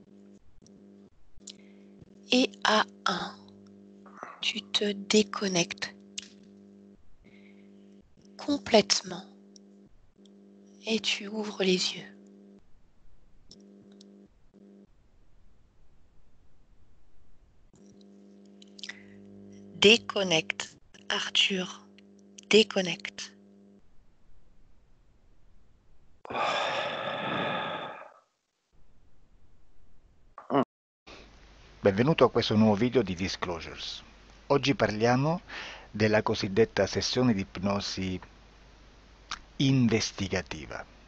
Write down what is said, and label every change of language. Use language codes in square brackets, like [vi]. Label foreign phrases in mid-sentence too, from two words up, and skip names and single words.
[fr] Et à 1, tu te déconnectes complètement et tu ouvres les yeux. Déconnecte, Arthur, déconnecte. [it] Benvenuto a questo nuovo video di Disclosures. Oggi parliamo della cosiddetta sessione di ipnosi investigativa.